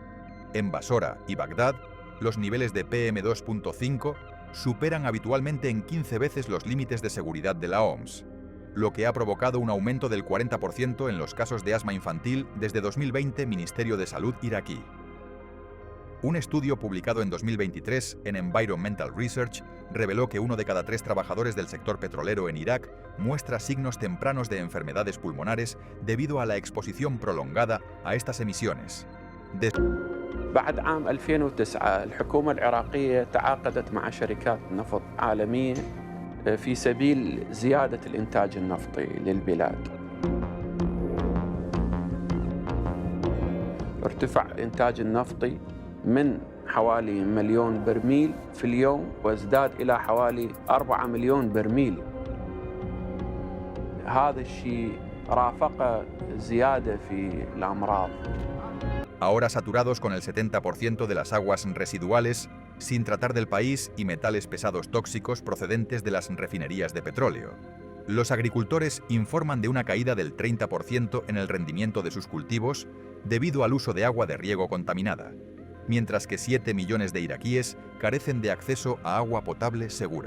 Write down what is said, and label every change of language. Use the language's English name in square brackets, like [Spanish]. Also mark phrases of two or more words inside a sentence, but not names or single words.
[Spanish] En Basora y Bagdad, los niveles de PM2.5 superan habitualmente en 15 veces los límites de seguridad de la OMS, lo que ha provocado un aumento del 40% en los casos de asma infantil desde 2020, Ministerio de Salud iraquí. Un estudio publicado en 2023 en Environmental Research reveló que 1 de cada 3 trabajadores del sector petrolero en Irak muestra signos tempranos de enfermedades pulmonares debido a la exposición prolongada a estas emisiones. [Arabic] بعد عام 2009 الحكومة العراقية تعاقدت مع شركات نفط عالمية في سبيل زيادة الإنتاج النفطي للبلاد. ارتفع الإنتاج النفطي من حوالي 1 مليون برميل في اليوم وازداد إلى حوالي 4 مليون برميل. هذا الشيء رافق زيادة في الأمراض. [Spanish] Ahora saturados con el 70% de las aguas residuales, sin tratar del país y metales pesados tóxicos procedentes de las refinerías de petróleo. Los agricultores informan de una caída del 30% en el rendimiento de sus cultivos debido al uso de agua de riego contaminada, mientras que 7 millones de iraquíes carecen de acceso a agua potable segura.